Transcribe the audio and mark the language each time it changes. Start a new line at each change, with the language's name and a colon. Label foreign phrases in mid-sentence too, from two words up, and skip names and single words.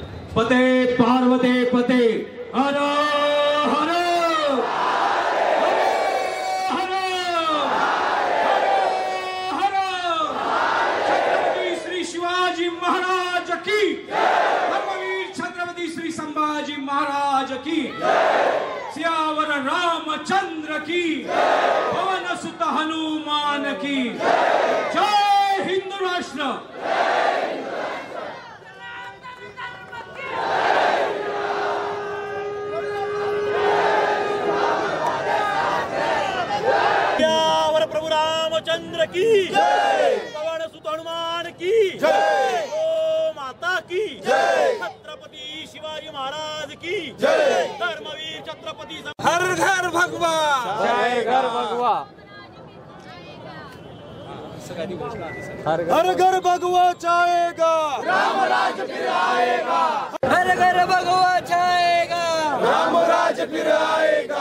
Hindi: पते पार्वते पते हर हर महाराज की, धर्मवीर छत्रपती श्री संभाजी महाराज की, सियावर रामचंद्र की, पवन सुत हनुमान की. जय हिंद राष्ट्र. सियावर प्रभु रामचंद्र की जय, पवन सुत हनुमान की जय, माता की जय, छत्रपती शिवाजी महाराज की जय, धर्मवीर छत्रपती. हर घर भगवा, जय घर भगवा. हर घर भगवा चाहेगा, राम राज फिर आएगा. हर घर भगवा चाहेगा, राम राज फिर आएगा.